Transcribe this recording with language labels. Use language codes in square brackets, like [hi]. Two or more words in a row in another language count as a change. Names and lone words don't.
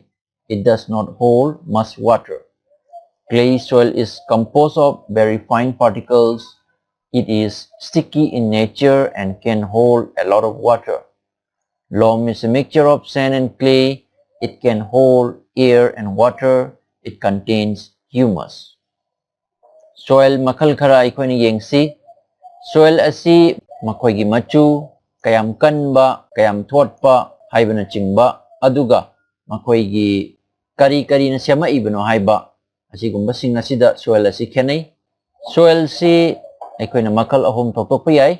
[en] It does not hold much water. Clayey soil is composed of very fine particles. It is sticky in nature and can hold a lot of water. Loam is a mixture of sand and clay. It can hold air and water. It contains humus. [mni] Soil makal khara aikoina yengsi. Soil asi makoigi machu, kayam kanba, kayam thotpa, haibana chingba, aduga makoigi kari na siyama ibano haiba. Asigumba sing asida soil asi khenai. Soil si aikoina makal ahum thokpa yai.